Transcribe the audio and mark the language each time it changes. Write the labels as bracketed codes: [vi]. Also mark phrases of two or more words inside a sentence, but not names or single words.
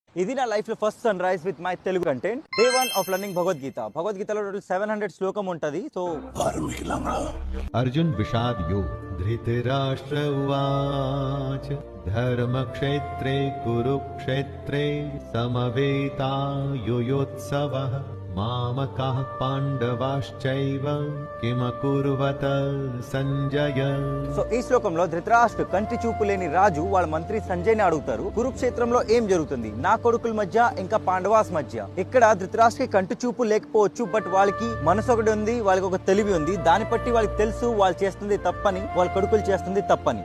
[te] ఇది నా లైఫ్ లో [en] first sun rise with my Telugu content. day 1 of learning [te] భగవద్గీత. భగవద్గీతలో టోటల్ 700 శ్లోకం ఉంటది. సో [sa] अर्जुन विषाद योग धृतराष्ट्र उवाच धर्मक्षेत्रे कुरुक्षेत्रे समवेतायुयोत्सवः मामकाः पाण्डवाश्चैव किमकुर्वत సంజయ. [te] సో ఈ శ్లోకంలో ధృతరాష్ట్ర కంటి చూపు లేని రాజు వాళ్ళ మంత్రి సంజయ్ ని అడుగుతారు, కురుక్షేత్రంలో ఏం జరుగుతుంది, నా కొడుకుల మధ్య ఇంకా పాండవాస్ మధ్య. ఇక్కడ ధృతరాష్ట్రకి కంటి చూపు లేకపోవచ్చు, బట్ వాళ్ళకి మనసు ఒకటి ఉంది, వాళ్ళకి ఒక తెలివి ఉంది. దాన్ని బట్టి వాళ్ళకి తెలుసు వాళ్ళు చేస్తుంది తప్పని, వాళ్ళ కొడుకులు చేస్తుంది తప్పని.